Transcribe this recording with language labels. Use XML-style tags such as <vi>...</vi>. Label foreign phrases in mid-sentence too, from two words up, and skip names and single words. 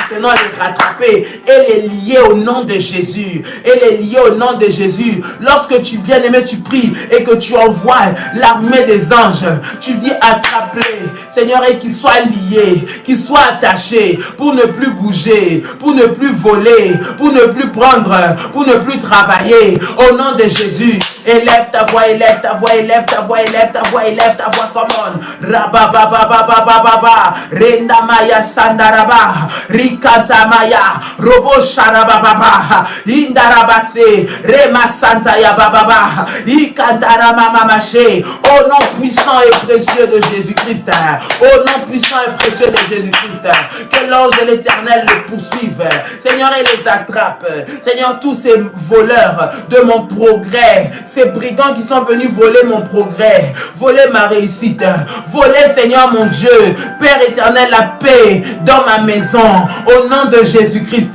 <fr>et les lier au nom de Jésus, Lorsque tu, bien-aimé, tu pries et que tu envoies l'armée des anges, tu dis attrape-les, Seigneur, et qu'ils soient liés, qu'ils soient attachés pour ne plus bouger, pour ne plus voler, pour ne plus prendre, pour ne plus travailler. Au nom de Jésus, élève ta voix, élève ta voix, élève ta voix, élève ta voix, élève ta voix,</fr> <en>come on. Rabababababababa, Renda Maya Sandaraba, Rikata Maya, Robo Sharabababa, Indarabase, Rema Santa Yabababa, Ikantara Mamache,</en> <fr>au nom puissant et précieux de Jésus-Christ, au nom puissant et précieux de Jésus-Christ, que l'ange de l'Éternel les poursuive, Seigneur, et les attrape, Seigneur, tous ces voleurs de mon progrès, ces brigands qui sont venus voler mon progrès, voler ma réussite, voler, Seigneur mon Dieu, Père éternel, la paix dans ma maison, au nom de Jésus-Christ.</fr>